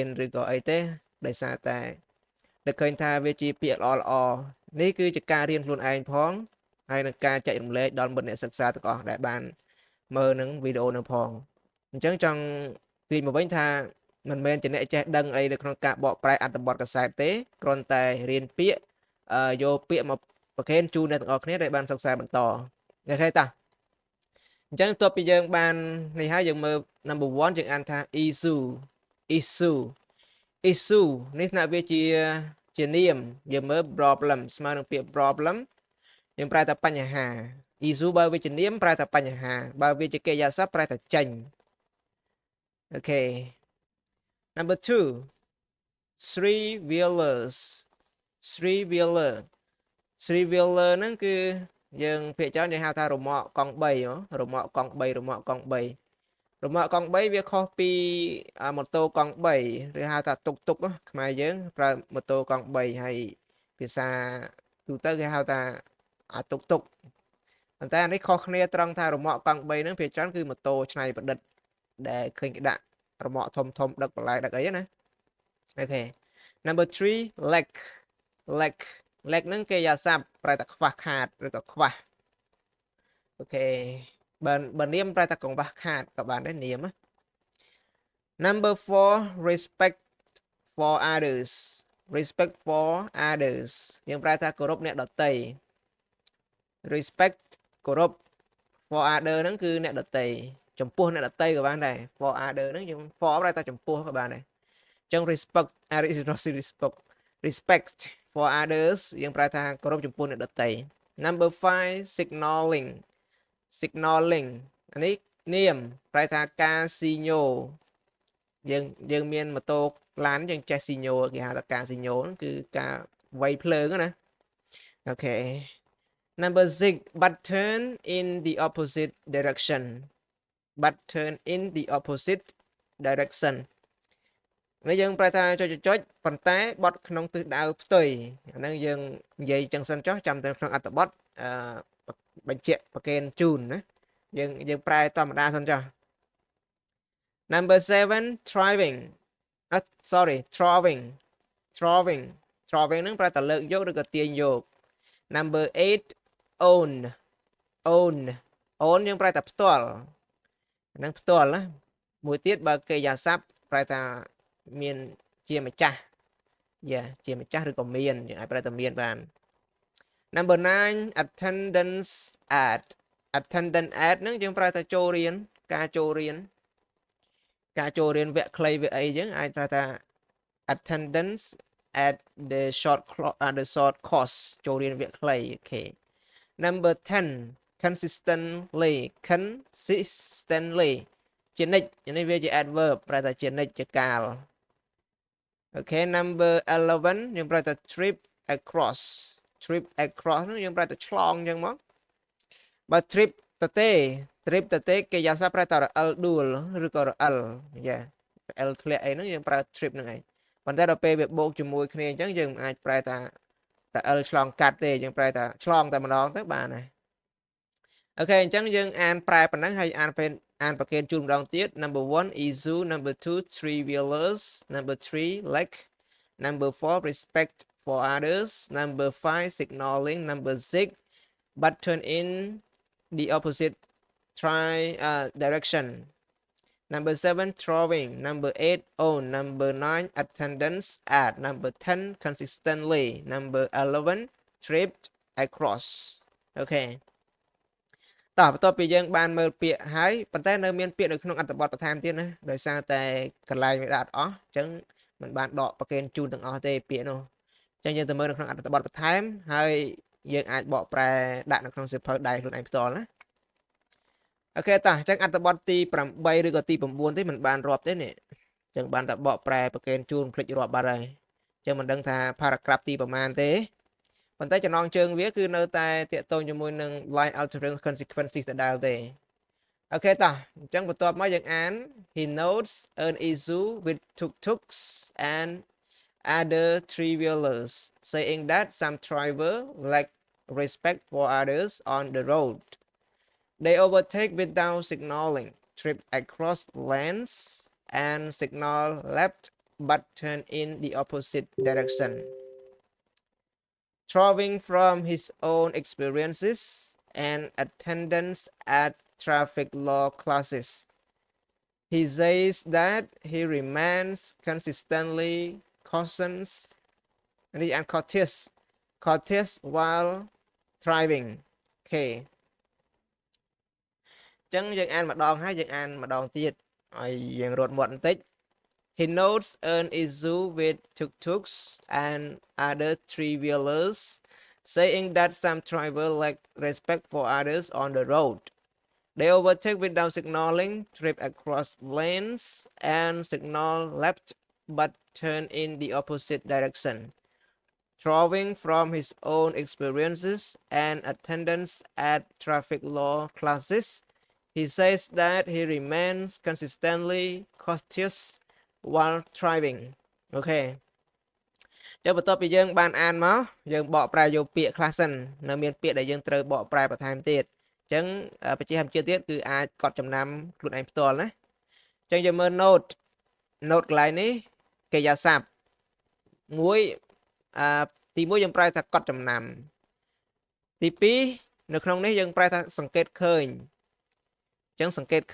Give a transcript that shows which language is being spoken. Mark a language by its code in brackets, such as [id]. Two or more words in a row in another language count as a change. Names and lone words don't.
[km] ឬក៏អីទេដោយសារតែនឹកឃើញថាវាជាពាក្យល្អនេះគឺជាការរៀនខ្លួនឯងផងហើយនឹងការចែករំលែកដល់មិត្តអ្នកសិក្សាទាំងអស់ដែលបានមើលនឹងវីដេអូនឹងផងអញ្ចឹងចង់ពីមកវិញថាមិនមែនជាអ្នកចេះដឹងអីនៅក្នុងការបកប្រែអត្ថបទកាសែតទេគ្រាន់តែរៀនពាក្យយកពាក្យមកប្រកេនជូនអ្នកទាំងអស់គ្នាដែលបានសិក្សាបន្តអូខេតាអញ្ចឹងបន្ទាប់ពីយើងបាននេះហើយយើងមើល number 1យើងអានថា issue នេះណាវាជានាមយើងមើល problem ស្មើនឹងពាក្យ problem យើងប្រែថាបញ្ហា issue បើវាជានាមប្រែថាបញ្ហាបើវាជាកិរិយាសព្ទប្រែថាចេញអូខេ [en] number 2 three wheelers [km] ហ្នឹងគឺយើងភាគច្រើនយើងហៅថារមាក់កង់3រមាក់កង់3វាខុសពីម៉ូតូកង់3ឬហៅថាតុកតុកខ្មែរ យើងប្រើម៉ូតូកង់3ហើយភាសាទូទៅគេហៅថាតុកតុកប៉ុន្តែអានេះ ខុសគ្នាត្រង់ថារមាក់កង់3ហ្នឹងភាគច្រើនគឺម៉ូតូច្នៃប្រឌិតដែលឃើញគេដាក់រមាក់ធំដឹកបន្លែដឹកអីណាអូខេ [en] number 3 leg [km] ហ្នឹងគេយ៉ាសាប់ប្រែថាខ្វះខាតឬក៏ខ្វះអូខេបើនាមប្រែថាកង្វះខាតក៏បានដែរនាម [en] number 4 respect for others [km] យើងប្រែថាគោរពអ្នកដទៃ respect គោរព [en] for other [km] ហ្នឹងគឺអ្នកដទៃចំពោះអ្នកដទៃក៏បានដែរ [en] for other [km] ហ្នឹងយើង for ប្រែថាចំពោះក៏បានដែរអញ្ចឹង [en] respect for others [km] យើងប្រែថាគោរពចំពោះអ្នកដទៃ [en] number 5 signaling [km] អានេះនាមប្រែថាការស៊ីញ៉ូយើងមានម៉ូតូឡានយើងចេះស៊ីញ៉ូគេហៅថាការស៊ីញ៉ូគឺការវាយភ្លើងណាអូខេ [en] number 6 but turn in the opposite direction [km] នេះយើងប្រែថាចុចប៉ុន្តែបត់ក្នុងទិសដៅផ្ទុយអាហ្នឹងយើងនិយាយចឹងសិនចុះចាំទៅក្នុងអត្ថបទបញ្ជាក់ប្រកេនជូនណាយើងប្រែធម្មតាសិនចុះ [en] number 7 throwing [km] ហ្នឹងប្រែថាលើកយកឬក៏ទាញយក [en] number 8 own [km] យើងប្រែថាផ្ទាល់ហ្នឹងផ្ទាល់ណាមួយ ទៀតបើកិរិយាសព្ទប្រែថាមានជាម្ចាស់ជាម្ចាស់ឬក៏មានយើងអាចប្រែថាមានបាន [en] number 9 attendance at [km] ហ្នឹងយើងប្រែថាចូលរៀនការចូលរៀនវគ្គខ្លីវគ្គអីយើងអាចប្រែថា [en] attendance at the short course [km] ចូលរៀនវគ្គខ្លីអូខេ [en] number 10 consistently [km] ជានិច្ចនេះវាជា adverb ប្រែថាជានិច្ចជាកាលអូខេ number 11យើងប្រែថា [en] trip across [km] ហ្នឹងយើងប្រែថាឆ្លងអញ្ចឹង មកបើ trip តទេគេយ៉ាសាប្រែថារអិលដួលឬក៏រអិលរអិលធ្លាក់អីហ្នឹងយើងប្រើ trip ហ្នឹងឯងប៉ុន្តែដល់ពេលវាបូកជាមួយគ្នាអញ្ចឹងយើងអាចប្រែថារអិលឆ្លងកាត់ទេយើងប្រែថាឆ្លងតែម្ដងទៅបានហើយអូខេអញ្ចឹងយើងអានប្រែប៉ុណ្ណឹងហើយអានប្រកេនជូនម្ដងទៀត [en] number 1 issue number 2 three wheelers number 3 leg number 4 respect for others. Number 5, signaling. Number 6, but turn in the opposite direction. Number 7, drawing. Number 8, own. Number 9, attendance at. Number 10, consistently. Number 11, tripped across. Okay. [km] តោះបន្ទាប់ពីយើងបានមើលពាក្យហើយប៉ុន្តែនៅមានពាក្យនៅក្នុងអត្ថបទបន្ថែមទៀតណាដោយសារតែកន្លែងវាដាក់អស់អញ្ចឹងមិនបានដកប្រកេនជូនទាំងអស់ទេពាក្យ នោះអញ្ចឹងយើងទៅមើលនៅក្នុងអត្ថបទបន្ថែមហើយយើងអាចបកប្រែដាក់នៅក្នុងសៀវភៅដៃខ្លួនឯងផ្ទាល់ណាអូខេតោះអញ្ចឹងអ ត្ថបទទី8ឬក៏ទី9ទេមិនបានរាប់ទេនេះអញ្ចឹងបានតែបកប្រែប្រកេនជូនភ្លេចរាប់បាត់ហើយអញ្ចឹងមិនដឹងថា paragraph ទីប្រមាណទេប៉ុន្តែចំណងជើងវាគឺនៅតែតាក់ទងជាមួយនឹង [en] line altering consequences [km] ដដែលទេអូខេតោះអញ្ចឹងបន្ទាប់មកយើងអាន [en] he notes an issue with tuk-tuks and other three-wheelers saying that some driver lack respect for others on the road. They overtake without signaling, trip across lanes and signal left but turn in the opposite direction. Drawing from his own experiences and attendance at traffic law classes, he says that he remains consistently courteous while driving. Okay. [km] ចឹងយើងអានម្ដងហើយយើងអានម្ដងទៀតឲ្យយើងរត់មាត់បន្តិច [en] He notes an issue with tuk-tuks and other three-wheelers, saying that some drivers lack respect for others on the road. They overtake without signaling, trip across lanes, and signal left but turn in the opposite direction. Drawing from his own experiences and attendance at traffic law classes, he says that he remains consistently courteous while driving. [km] Okay. ចាំបន្ទាប់ពីយើងបានអានមកយើងបកប្រែយកពាក្យខ្លះសិននៅមានពាក្យដែលយើងត្រូវបកប្រែបន្ថែមទៀតអញ្ចឹងបញ្ជាក់ជាទៀតគឺអាចកត់ចំណាំខ្លួនឯងផ្ទាល់ណាអញ្ចឹងយើង មើល note កន្លែងនេះកិរិយាសព្ទមួយទី1យើងប្រែថាកត់ចំណាំទី2នៅក្នុងនេះយើងប្រែថាសង្កេតឃើញអញ្ចឹងសង្កេត